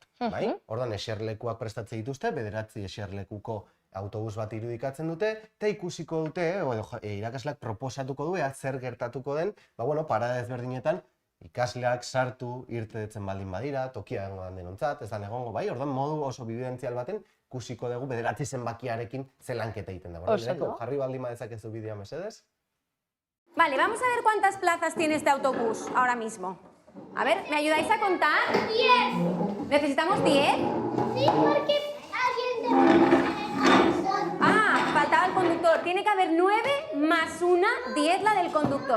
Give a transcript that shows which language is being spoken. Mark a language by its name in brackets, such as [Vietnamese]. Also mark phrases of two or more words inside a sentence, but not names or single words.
[Basque] Ordan eserlekuak prestatzen dituzte, 9 eserlekuko autobus bat irudikatzen dute, eta ikusiko dute, irakasleak proposatuko du, zer gertatuko den, parada ezberdinetan, ikasleak sartu irtetzen baldin badira, tokia egongo denontzat, ez da egongo, ordan modu oso bibidentzial baten, ikusiko dugu 9 zenbakiarekin zelanketa egiten da. Jarri baldin badezakezu bidea mesedez. [Spanish] Vale, vamos a ver cuántas plazas tiene este autobús ahora mismo. A ver, ¿me ayudáis a contar? 10. ¿Necesitamos 10? Sí, porque alguien de... faltaba el conductor. Tiene que haber 9 más 1, 10 la del conductor.